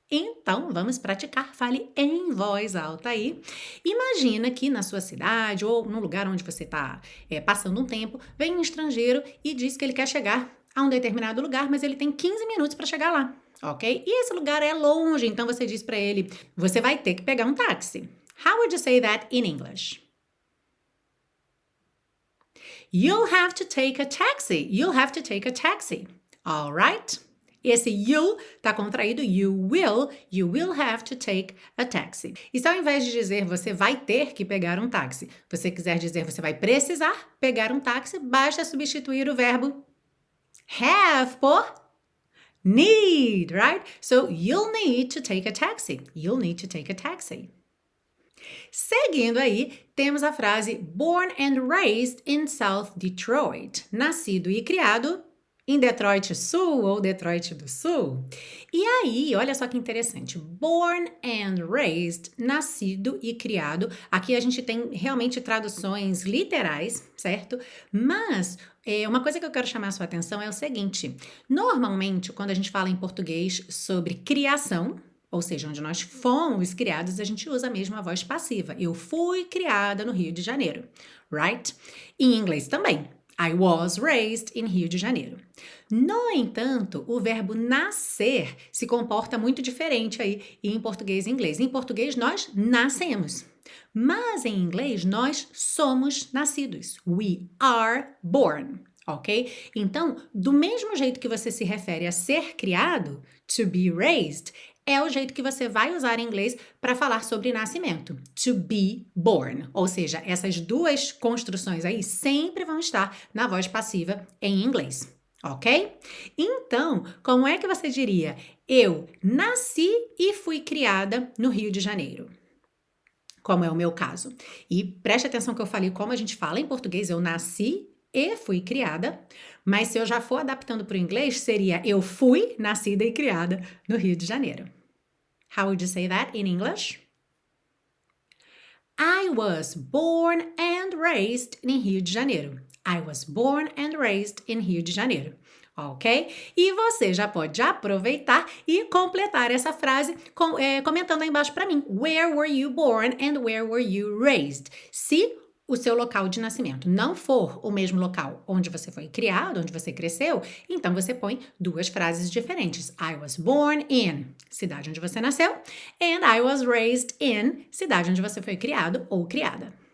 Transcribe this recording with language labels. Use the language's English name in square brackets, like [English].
[Portuguese] Então, vamos praticar. Fale em voz alta aí. Imagina que na sua cidade ou no lugar onde você está passando um tempo, vem um estrangeiro e diz que ele quer chegar a um determinado lugar, mas ele tem 15 minutos para chegar lá, ok? E esse lugar é longe, então você diz para ele, você vai ter que pegar um táxi. [English] How would you say that in English? You'll have to take a taxi. You'll have to take a taxi. All right? Esse you'll [Portuguese] está contraído, [English] you will have to take a taxi. [Portuguese] E se ao invés de dizer você vai ter que pegar um táxi, você quiser dizer você vai precisar pegar um táxi, basta substituir o verbo have por need, right? [English] So you'll need to take a taxi. You'll need to take a taxi. [Portuguese] Seguindo aí, temos a frase [English] born and raised in South Detroit. [Portuguese] Nascido e criado em Detroit Sul ou Detroit do Sul. E aí, olha só que interessante. [English] Born and raised, [Portuguese] nascido e criado. Aqui a gente tem realmente traduções literais, certo? Mas uma coisa que eu quero chamar a sua atenção é o seguinte. Normalmente, quando a gente fala em português sobre criação, ou seja, onde nós fomos criados, a gente usa mesmo a voz passiva. Eu fui criada no Rio de Janeiro, right? Em inglês também. [English] I was raised in Rio de Janeiro. [Portuguese] No entanto, o verbo nascer se comporta muito diferente aí em português e inglês. Em português, nós nascemos. Mas em inglês, nós somos nascidos. [English] We are born. [Portuguese] Ok? Então, do mesmo jeito que você se refere a ser criado, [English] to be raised, [Portuguese] é o jeito que você vai usar em inglês para falar sobre nascimento. [English] To be born. [Portuguese] Ou seja, essas duas construções aí sempre vão estar na voz passiva em inglês. Ok? Então, como é que você diria? Eu nasci e fui criada no Rio de Janeiro. Como é o meu caso. E preste atenção que eu falei como a gente fala em português. Eu nasci e fui criada. Mas se eu já for adaptando para o inglês, seria eu fui nascida e criada no Rio de Janeiro. [English] How would you say that in English? I was born and raised in Rio de Janeiro. I was born and raised in Rio de Janeiro. Ok? [Portuguese] E você já pode aproveitar e completar essa frase comentando aí embaixo para mim. [English] Where were you born and where were you raised? [Portuguese] Se o seu local de nascimento não for o mesmo local onde você foi criado, onde você cresceu, então você põe duas frases diferentes. [English] I was born in, [Portuguese] cidade onde você nasceu, [English] and I was raised in, [Portuguese] cidade onde você foi criado ou criada.